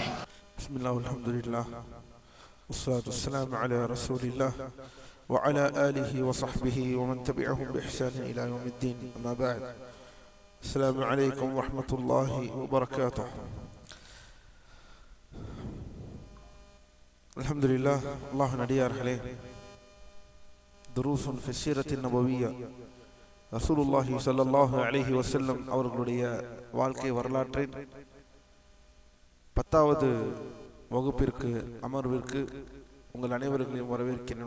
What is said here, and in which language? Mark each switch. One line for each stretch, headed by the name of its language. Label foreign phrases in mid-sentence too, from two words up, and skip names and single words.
Arabic: بسم الله والحمد لله والصلاة والسلام على رسول الله وعلى آله وصحبه ومن تبعهم بإحسان إلى يوم الدين. أما بعد، السلام عليكم ورحمة الله وبركاته. الحمد لله.
Tamil: الله நடிகார்களே,
Arabic: دروس في السيرة النبوية, رسول الله صلى الله عليه وسلم
Tamil: அவர்களுடைய வாழ்க்கை வரலாற்றின் 10வது வகுப்பிற்கு அமர்விற்கு உங்கள் அனைவர்களையும் வரவேற்கிறேன்.